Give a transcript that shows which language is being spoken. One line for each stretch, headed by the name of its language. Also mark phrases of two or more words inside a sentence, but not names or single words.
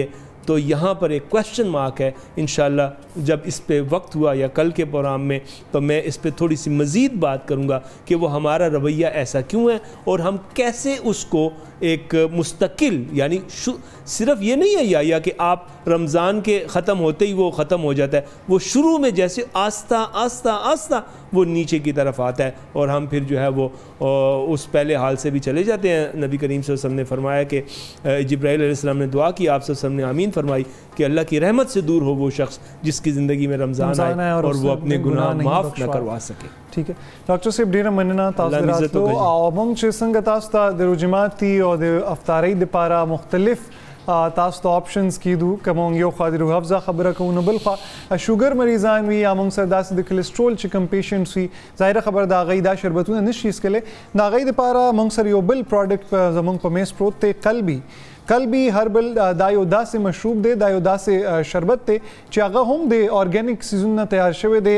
Urdu: تو یہاں پر ایک
English: question mark
Urdu: ہے. انشاءاللہ جب اس پہ وقت ہوا یا کل کے پروگرام میں تو میں اس پہ تھوڑی سی مزید بات کروں گا کہ وہ ہمارا رویہ ایسا کیوں ہے اور ہم کیسے اس کو ایک مستقل, یعنی صرف یہ نہیں ہے یا کہ آپ رمضان کے ختم ہوتے ہی وہ ختم ہو جاتا ہے, وہ شروع میں جیسے آہستہ آہستہ آہستہ وہ نیچے کی طرف آتا ہے اور ہم پھر جو ہے وہ اس پہلے حال سے بھی چلے جاتے ہیں. نبی کریم صلی اللہ علیہ وسلم نے فرمایا کہ جبرائیل علیہ السلام نے دعا کی, آپ صلی اللہ علیہ وسلم نے آمین فرمائی کہ اللہ کی رحمت سے دور ہو وہ شخص جس کی زندگی میں رمضان آئے اور وہ اپنے گناہ معاف نہ کروا سکے. ٹھیک ہے ڈاکٹر صاحب
Pashto: ډیره مننه تاسو راتلو او موږ چې څنګه تاسو ته د روجماتي او د افطارۍ دپاره مختلف تاسو ته آپشنز کیدو که موږ یو خوا د روح افزا خبره کوو نو بل خوا شوګر مریضان وي یا موږ سره داسې د کلسټرول چې کوم پیشنټس وي ظاهره خبره د هغوی دا شربتونه نشي څکلی د هغوی دپاره موږ سره یو بل پروډکټ زموږ په میز پروت دی قلبی هربل دا یو داسې مشروب دی, دا یو داسې شربت دی چې هغه هم د ارګینک سیزونو نه تیار شوی دی.